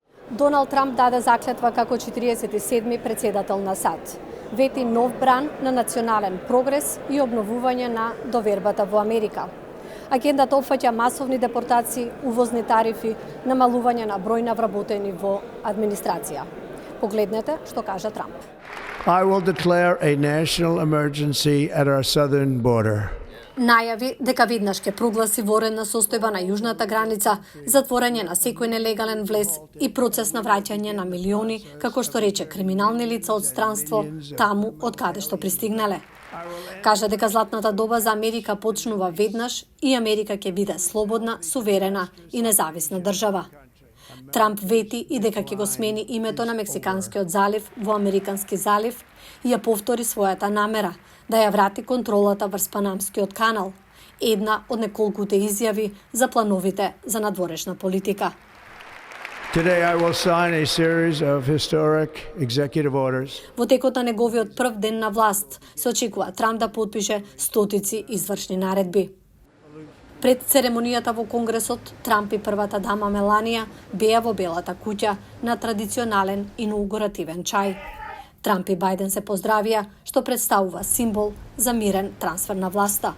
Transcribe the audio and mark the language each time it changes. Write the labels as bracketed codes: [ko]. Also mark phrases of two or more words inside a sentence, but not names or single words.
[mk] Доналд Трамп даде заклетва како 47-ми председател на САД. Вети нов бран на национален прогрес и обновување на довербата во Америка. Агендата опфаќа масовни депортации, увозни тарифи, намалување на број на вработени во администрација. Погледнете што кажа Трамп. [en] I will declare a national emergency at our southern border. [mk] Најави дека веднаш ќе прогласи воредна состојба на јужната граница, затворање на секој нелегален влез и процес на враќање на милиони, како што рече, криминални лица од странство, таму од каде што пристигнале. Кажа дека златната доба за Америка почнува веднаш и Америка ќе биде слободна, суверена и независна држава. Трамп вети и дека ќе го смени името на Мексиканскиот залив во Американски залив и ја повтори својата намера да ја врати контролата врз Панамскиот канал, една од неколкуте изјави за плановите за надворешна политика. [en] Today I will sign a series of historic executive orders. [mk] Во текот на неговиот прв ден на власт се очекува Трамп да потпише стотици извршни наредби. Пред церемонијата во Конгресот, Трамп и првата дама Меланија беа во Белата куќа на традиционален инаугуративен чај. Трамп и Бајден се поздравија, што представува символ за мирен трансфер на власта.